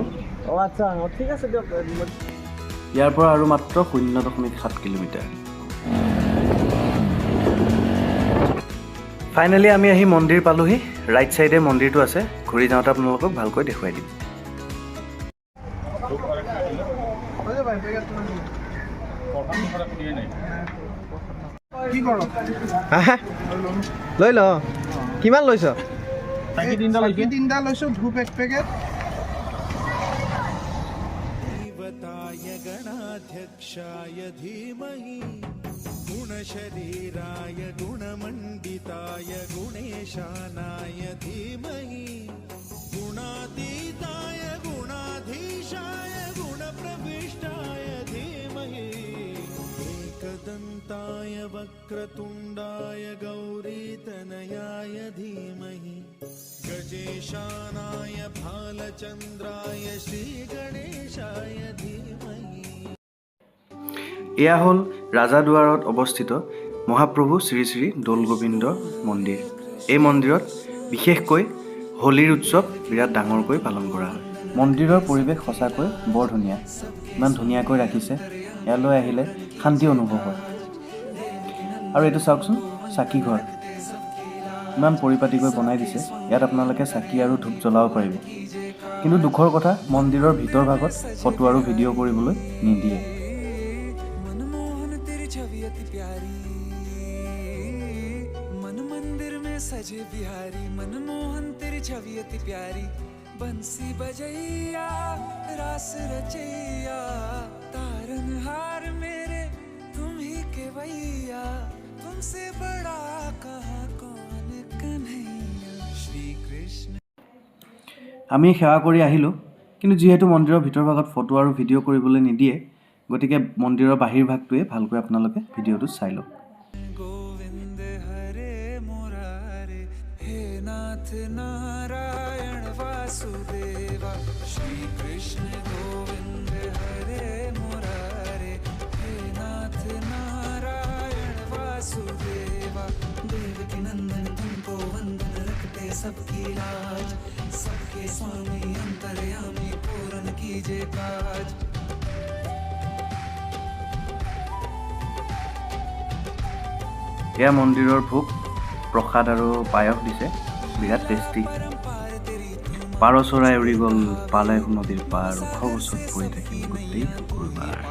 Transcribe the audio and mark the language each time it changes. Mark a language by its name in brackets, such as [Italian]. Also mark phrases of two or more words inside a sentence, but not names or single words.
[Assamese] অঁ আচ্ছা ঠিক আছে দিয়ক ইয়াৰ পৰা আৰু মাত্ৰ 0.7 কিলোমিটাৰ ফাইনেলি আমি আহি মন্দিৰ পালোহি [English] right side [Assamese] মন্দিৰটো আছে ঘূৰি যাওঁতে আপোনালোকক ভালকৈ দেখুৱাই দিম লৈ ল কিমান লৈছ তিনিটা লৈছোঁ ধূপ 1 পেকেট [Sanskrit] गणाध्यक्षाय धीमहि गुणशरीराय गुणमण्डिताय गुणेशानाय धीमहि गुणातीताय गुणाधीशाय गुणप्रविष्टाय धीमहि एकदन्ताय वक्रतुण्डाय गौरीतनयाय धीमहि गजेशानाय भालचन्द्राय श्रीगणेशाय धीमहि [Assamese] এয়া হ'ল ৰাজাদুৱাৰত অৱস্থিত মহাপ্ৰভু শ্ৰী শ্ৰী দৌল গোবিন্দ মন্দিৰ এই মন্দিৰত বিশেষকৈ হোলীৰ উৎসৱ বিৰাট ডাঙৰকৈ পালন কৰা হয় মন্দিৰৰ পৰিৱেশ সঁচাকৈ বৰ ধুনীয়া ইমান ধুনীয়াকৈ ৰাখিছে ইয়ালৈ আহিলে শান্তি অনুভৱ হয় আৰু এইটো চাওকচোন চাকি ঘৰ ইমান পৰিপাটিকৈ বনাই দিছে ইয়াত আপোনালোকে চাকি আৰু ধূপ জ্বলাব পাৰিব কিন্তু দুখৰ কথা মন্দিৰৰ ভিতৰ ভাগত ফটো আৰু ভিডিঅ' কৰিবলৈ নিদিয়ে [Hindi] छवि अति प्यारी मन मंदिर में सजे बिहारी मनमोहन तेरी छवि अति प्यारी बंसी बजैया रास रचैया तारनहार मेरे तुम ही केवैया तुमसे बड़ा कहाँ कौन कन्हैया श्री कृष्ण। [Assamese] আমি সেৱা কৰি আহিলোঁ, কিন্তু যিহেতু মন্দিৰৰ ভিতৰ ভাগত ফটো আৰু ভিডিঅ' কৰিবলৈ নিদিয়ে, গতিকে মন্দিৰৰ বাহিৰ ভাগটোৱে ভালকৈ আপোনালোকে ভিডিঅ'টো চাই লওক। [Hindi] गोविंद हरे मुरारे हे नाथ नारायण वासुदेवा श्री कृष्ण गोविंद हरे मुरारे हे नाथ नारायण वासुदेवा देवकी नंदन तुमको वंदन रखते सबकी लाज सबके स्वामी अंतर्यामी पूर्ण कीजिए काज। [Assamese] এয়া মন্দিৰৰ ভোগ প্ৰসাদ আৰু পায়স দিছে, বিৰাট টেষ্টি। পাৰ চৰাই উৰি গ'ল পালে নদীৰ পাৰ ওখ গছত পৰি থাকিল গোটেই শুকুৰবাৰ।